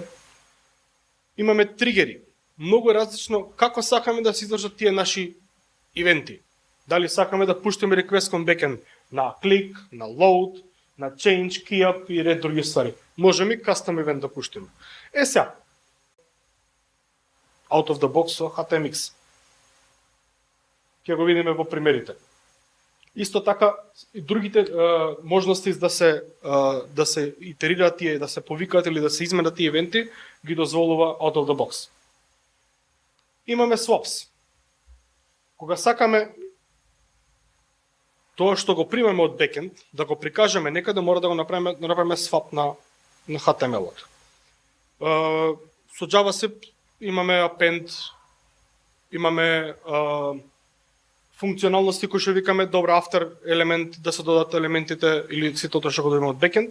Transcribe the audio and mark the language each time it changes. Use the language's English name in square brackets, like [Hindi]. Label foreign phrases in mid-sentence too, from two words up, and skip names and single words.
[Macedonian] Имаме тригери. Многу различно како сакаме да се издржат тие наши ивенти. Дали сакаме да пуштиме реквест кон бекенд на клик, на load, на change, keyup и ред други ствари. Можеме и [English] custom event [Macedonian] да пуштиме. Сега. [English] Out of the box со HTMX. [Macedonian] Ќе го видиме во примерите. Исто така и другите можности да се итерираат тие, да се повикаат или да се изменат тие ивенти, ги дозволува [English] out of the box. [Macedonian] Имаме swaps. Кога сакаме тоа што го примаме од бекенд, да го прикажеме некаде, мора да го направиме swap на HTML-от. Со JavaScript имаме append, имаме функционалности кои што викаме добро after елемент, да се додадат елементите или сето тоа што го добиваме од бекенд.